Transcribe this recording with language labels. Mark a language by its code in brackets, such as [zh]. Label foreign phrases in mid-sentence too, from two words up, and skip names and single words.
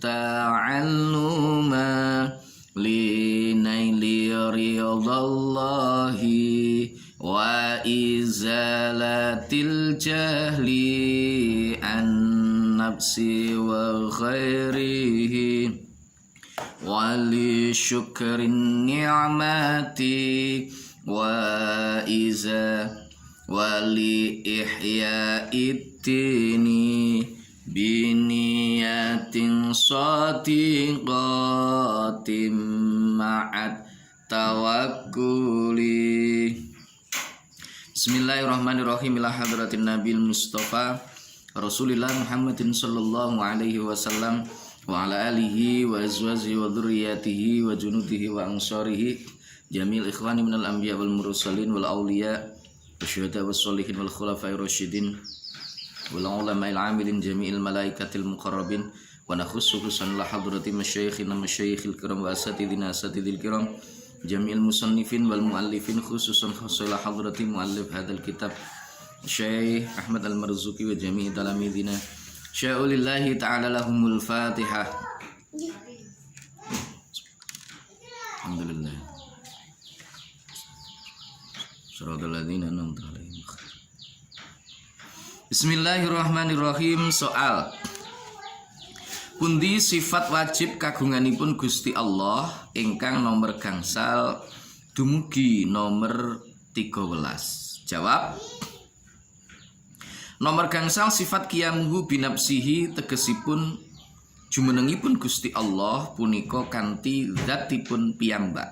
[ar] تعلما لنيل رضا الله وإزالة الجهل عن نفسه وغيره ولشكر النعمة و ولإحياء الدين بنية صادقة مع التوكل. Bismillahirrahmanirrahim. إلى حضرة النبي المصطفى رسول الله محمد صلى الله عليه وسلم وعلى آله وأزواجه وذريته وجنوده وأنصاره جميع إخوانه من الأنبياء والمرسلين والأولياء والشهداء والصالحين والخلفاء الراشدين والعلماء العاملين جميع الملائكة المقربين ونخص خصوصا إلى حضرة مشايخنا مشايخ الكرام وأساتذتنا أساتذة الكرام جميع المصنفين والمؤلفين خصوصا خاصة إلى حضرة مؤلف هذا الكتاب الشيخ أحمد المرزوقي وجميع تلاميذنا شيء لله تعالى لهم الفاتحة. Alhamdulillah. صراط الذين أنعمت عليهم. Bismillahirrahmanirrahim. [jv] Soal: pundi sifat wajib kagunganipun Gusti Allah ingkang nomor gangsal dumugi nomor 13? Jawab: nomor gangsal sifat [ar] قيامه بنفسه, [jv] tegesipun jumenengipun Gusti Allah punika kanthi zatipun piyambak.